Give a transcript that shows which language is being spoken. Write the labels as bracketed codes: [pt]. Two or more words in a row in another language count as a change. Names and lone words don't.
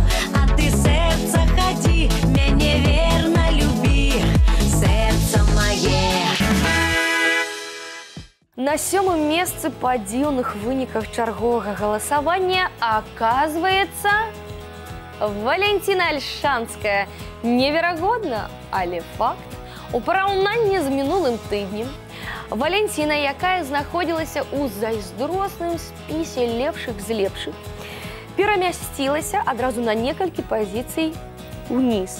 [ru] А ты, сердце, ходи, меня верно люби, сердце мое. [be] На 7-м месцы па дзіўных выніках чарговага галасавання оказывается Валентина Альшанская. Неверагодна, але факт. У параўнанні з мінулым тыднем Валентина, якая знаходзілася ў зайздросным спісе лепшых з лепшых, перамясцілася адразу на некалькі пазіцый униз.